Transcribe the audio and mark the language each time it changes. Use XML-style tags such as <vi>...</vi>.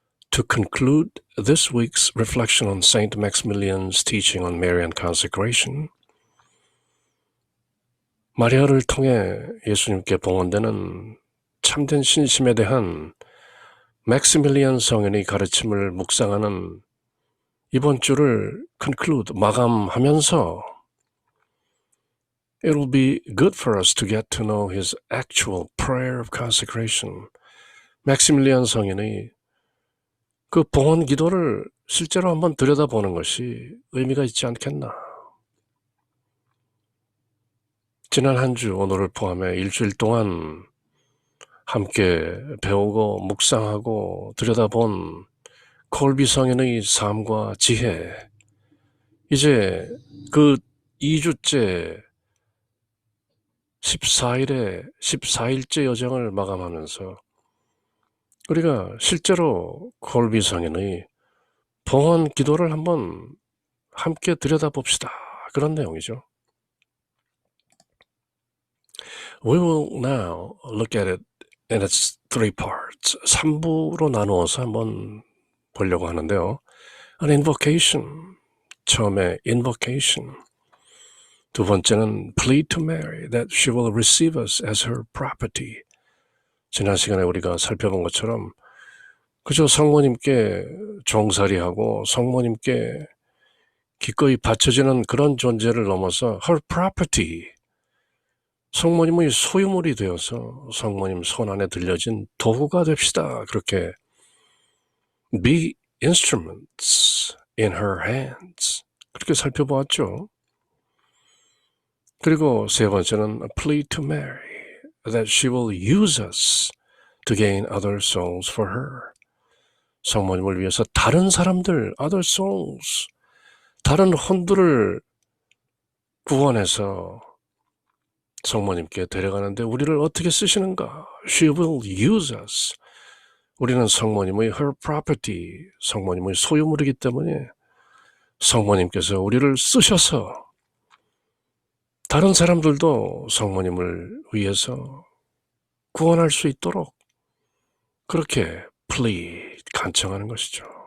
<en>To conclude this week's reflection on Saint Maximilian's teaching on Marian consecration,</en> <ko>마리아를 통해 예수님께 봉헌되는 참된 신심에 대한 맥시밀리안 성인의 가르침을 묵상하는 이번 주를</ko> <en>conclude,</en> <ko>마감하면서</ko> <en>It will be good for us to get to know his actual prayer of consecration.</en> <ko>맥시밀리안 성인의 그 봉헌 기도를 실제로 한번 들여다보는 것이 의미가 있지 않겠나. 지난 한 주, 오늘을 포함해 일주일 동안 함께 배우고 묵상하고 들여다본 콜비 성인의 삶과 지혜, 이제 그 2주째 14일째 여정을 마감하면서 우리가 실제로 콜비 성인의 봉헌 기도를 한번 함께 들여다봅시다. 그런 내용이죠.</ko> <en>We will now look at it in its three parts.</en> <ko>3부로 나누어서 한번 보려고 하는데요.</ko> <en>An invocation,</en> <ko>처음에</ko> <en>invocation.</en> <ko>두 번째는</ko> <en>plead to Mary that she will receive us as her property.</en> <ko>지난 시간에 우리가 살펴본 것처럼 그저 성모님께 종살이하고 성모님께 기꺼이 바쳐지는 그런 존재를 넘어서</ko> <en>her property,</en> <ko>성모님의 소유물이 되어서 성모님 손 안에 들려진 도구가 됩시다. 그렇게</ko> <en>be instruments in her hands,</en> <ko>그렇게 살펴보았죠. 그리고 세 번째는</ko> <en>plead to Mary that she will use us to gain other souls for her.</en> <ko>성모님을 위해서 다른 사람들,</ko> <en>other souls,</en> <ko>다른 혼들을 구원해서 성모님께 데려가는데 우리를 어떻게 쓰시는가?</ko> <en>She will use us.</en> <ko>우리는 성모님의</ko> <en>her property,</en> <ko>성모님의 소유물이기 때문에 성모님께서 우리를 쓰셔서 다른 사람들도 성모님을 위해서 구원할 수 있도록 그렇게 plead, 간청하는 것이죠.</ko>